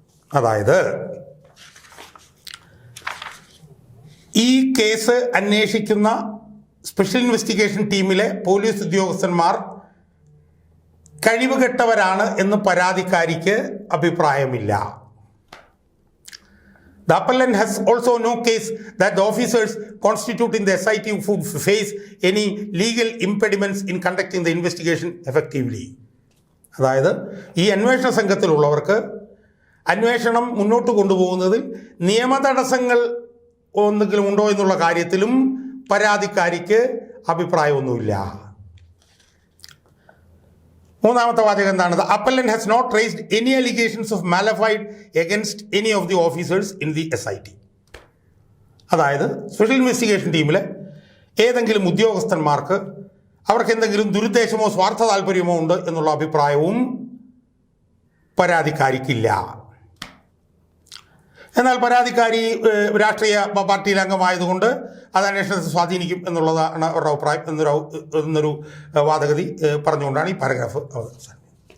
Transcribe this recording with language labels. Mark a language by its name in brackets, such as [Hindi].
[Malayalam] അതായത് ഈ കേസ് അന്വേഷിക്കുന്ന സ്പെഷ്യൽ ഇൻവെസ്റ്റിഗേഷൻ ടീമിലെ പോലീസ് ഉദ്യോഗസ്ഥന്മാർ കഴിവുകെട്ടവരാണ് എന്ന് പരാതിക്കാരിക്ക് അഭിപ്രായമില്ല. [English] The appellant has also no case that the officers constituting the SIT would face any legal impediments in conducting the investigation effectively. [Malayalam] അതായത് ഈ അന്വേഷണ സംഘത്തിലുള്ളവർക്ക് അന്വേഷണം മുന്നോട്ട് കൊണ്ടുപോകുന്നതിൽ നിയമതടസ്സങ്ങൾ എന്തെങ്കിലും ഉണ്ടോ എന്നുള്ള കാര്യത്തിലും പരാതിക്കാരിക്ക് അഭിപ്രായമൊന്നുമില്ല. 3ാമത്തെ വാചകം എന്താണ്? [English] The appellant has not raised any allegations of malafide against any of the officers in the SIT. [Malayalam] അതായത് സ്പെഷ്യൽ ഇൻവെസ്റ്റിഗേഷൻ ടീമിലെ ഏതെങ്കിലും ഉദ്യോഗസ്ഥന്മാർക്ക് അവർക്ക് എന്തെങ്കിലും ദുരുദ്ദേശമോ സ്വാർത്ഥ താല്പര്യമോ ഉണ്ട് എന്നുള്ള അഭിപ്രായവും പരാതിക്കാരിക്കില്ല. എന്നാൽ പരാതിക്കാരി രാഷ്ട്രീയ പാർട്ടിയിലെ അംഗമായതുകൊണ്ട് അത് അന്വേഷണത്തെ സ്വാധീനിക്കും എന്നുള്ളതാണ് അവരുടെ അഭിപ്രായം എന്നൊരു വാദഗതി പറഞ്ഞുകൊണ്ടാണ് ഈ പാരഗ്രാഫ് അവസാനിക്കുന്നത്.